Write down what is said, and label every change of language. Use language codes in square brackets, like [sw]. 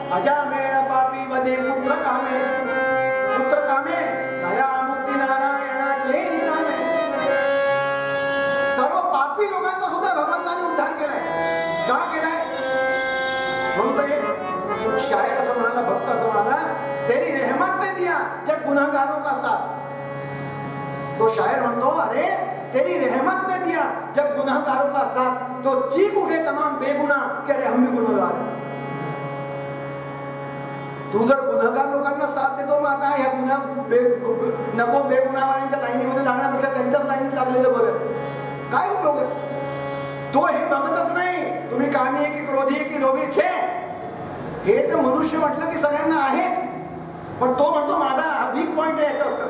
[mr] अजामेळ पापी वदे पुत्र कामे, पुत्र कामे दया मुक्ती नारायणाचे निनामे. सर्व पापी लोकांचा सुद्धा भगवंताने उद्धार केलाय. का केलाय? म्हणून तर एक शायर असं म्हणाला, भक्त असं म्हणाला, [hi] तेरी रहमत ने दिया जब गुनहगारों का साथ. [mr] तो शायर म्हणतो, [hi] अरे तेरी रहमत ने दिया जब गुनहगारों का साथ, तो चीख उठे तमाम बेगुनाह कि अरे हम भी गुनहगार हैं. [mr] तू जर गुन्हेगार लोकांना साथ देतो, मग आता ह्या नको बेगुणावाल्यांच्या लाईनीमध्ये लागण्यापेक्षा त्यांच्याच लाईनीत लागलेलं बरं. काय उपयोग आहे? तो हे बघतच नाही तुम्ही कामी आहे की क्रोधी आहे की लोभी छे. हे तर मनुष्य म्हटलं की सगळ्यांना आहेच, पण तो म्हणतो माझा वीक पॉइंट आहे.